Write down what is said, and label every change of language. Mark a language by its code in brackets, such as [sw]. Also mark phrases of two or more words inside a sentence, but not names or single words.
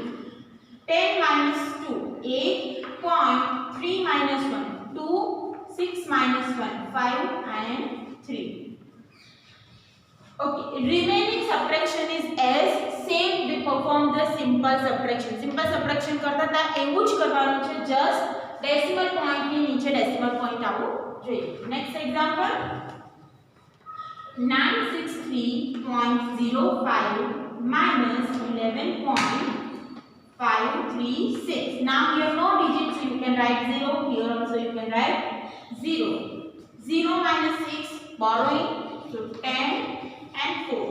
[en] 10 minus 2, 8. Point, 3 minus 1, 2. 6 minus 1, 5 and 3. Okay, remaining subtraction is as same we perform the simple subtraction. Simple subtraction [gu] કરતા તા એવું જ કરવાનું છે, [en] just decimal point [gu] ની નીચે [en] decimal point [gu] આવવું જોઈએ. [en] Next example, 963.05 minus 11.536. Now here no digits, so you can write 0. Here also you can write 0. 0 minus 6, borrowing, so 10 and 4.